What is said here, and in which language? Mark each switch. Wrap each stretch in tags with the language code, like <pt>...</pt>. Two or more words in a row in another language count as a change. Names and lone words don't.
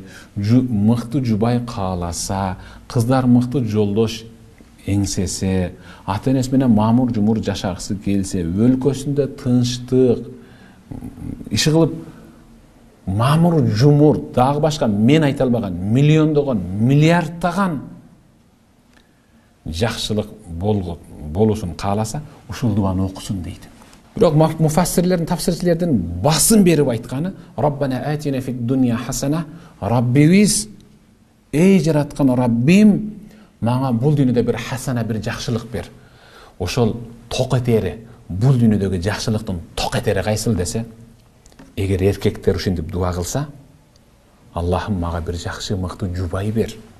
<ky>мыкты жубай кааласа, кыздар мыкты жолдош эңсесе, ата-энеси менен мамур жумур жашагысы келсе, өлкөсүндө тынчтык, иши кылып мамур жумур, дагы башка мен айта албаган миллиондогон, миллиардтаган жакшылык болуусун кааласа, ушул дуаны окусун дейт. Бирок муфассирлердин, тафсирчилердин басым берип айтканы</ky> <ar>ربنا آتنا في الدنيا حسنة,</ar> <ky>Раббибиз, эй жараткан Раббим, мага бул дүйнөдө бир хасана, бир жакшылык бер. Ошол ток этери, бул дүйнөдөгү жакшылыктын ток этери кайсыл десе, эгер эркектер ушинтип дуа кылса, Аллахым мага бир жакшы мыкты жубай бер.</ky>